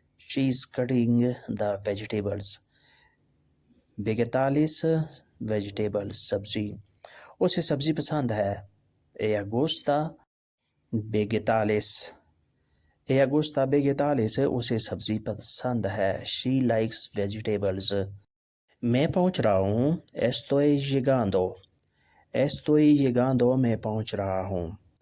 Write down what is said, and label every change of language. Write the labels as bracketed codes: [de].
[en] she is cutting the vegetables। [es] vegetales [en] vegetables [hi] सब्जी। उसे सब्जी पसंद है, [es] ella gusta vegetales, [hi] उसे सब्जी पसंद है। [en] she likes vegetables। [hi] मैं पहुंच रहा हूँ, [es] estoy llegando, [hi] मैं पहुंच रहा हूँ।